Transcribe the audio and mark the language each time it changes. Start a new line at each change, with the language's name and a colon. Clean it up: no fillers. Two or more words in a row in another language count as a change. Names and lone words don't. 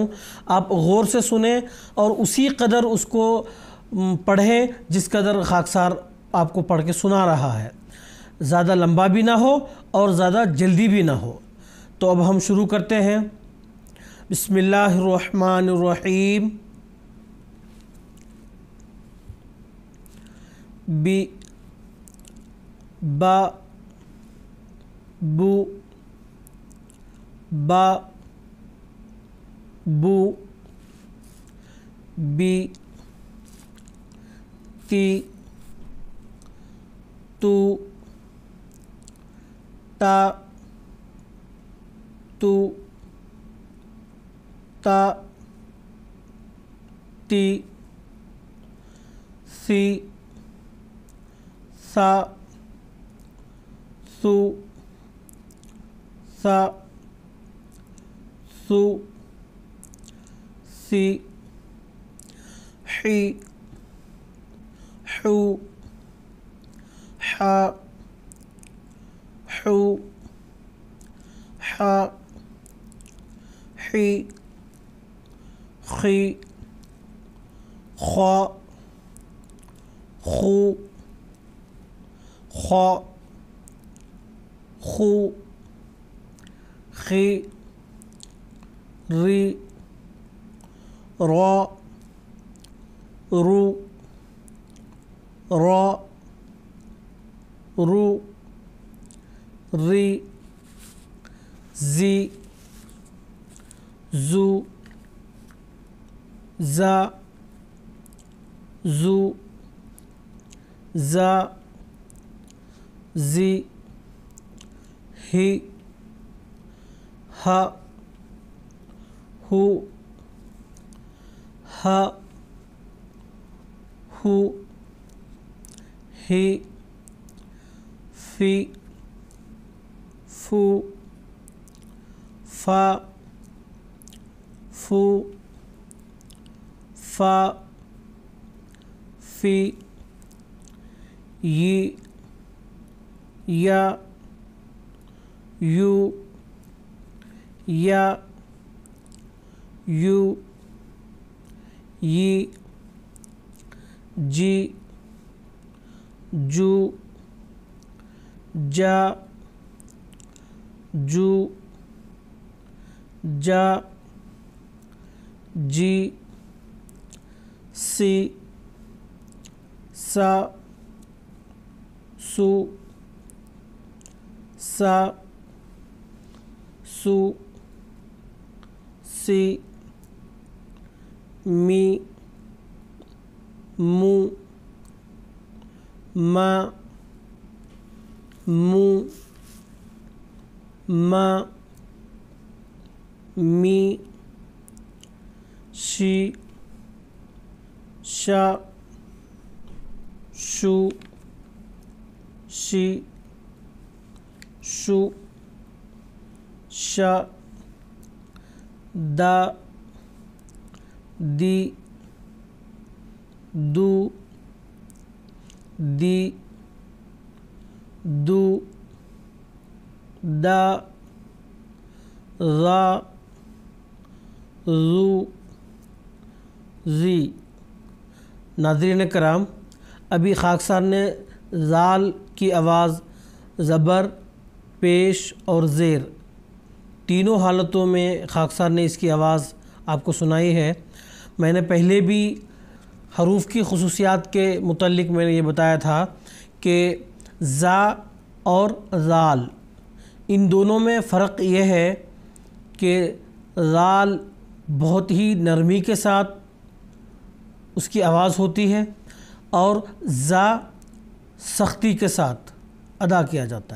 Urdu: آپ غور سے سنیں اور اسی قدر اس کو پڑھیں جس قدر خاکسار آپ کو پڑھ کے سنا رہا ہے۔ زیادہ لمبا بھی نہ ہو اور زیادہ جلدی بھی نہ ہو۔ تو اب ہم شروع کرتے ہیں۔
Arabic: بسم اللہ الرحمن الرحیم۔ بی، با، بو، با، بو، بی، تی، تو، تا، تو، تا، تی، سی، سا، سو، سا، سو، سی، حی، حو، حا، حو، حا، حی، خی، خوا، خو، خوا، خو، خی، ری، را، رو، را، رو، ری، زی، زو، زا، زو، زا، زی، ہی، ہا، ہو، ہا، ہو، ہی، فی، فو، فا، فو، فا، فی، ی، یا، یو، یا، یو، ی، جی، جو، جا، جو، جا، جی، سی، سا، سو، سا، سو، سی، می، مو، ما، مو، ما، می، شی، شا، شو، شی، شو، شا، دا، دی دو دی دو دا را ذو زی۔
Urdu: ناظرین کرام، ابھی خاکسار نے زال کی آواز زبر، پیش اور زیر تینوں حالتوں میں خاکسار نے اس کی آواز آپ کو سنائی ہے۔ میں نے پہلے بھی حروف کی خصوصیات کے متعلق میں نے یہ بتایا تھا کہ زا اور زال ان دونوں میں فرق یہ ہے کہ زال بہت ہی نرمی کے ساتھ اس کی آواز ہوتی ہے اور زا سختی کے ساتھ ادا کیا جاتا ہے۔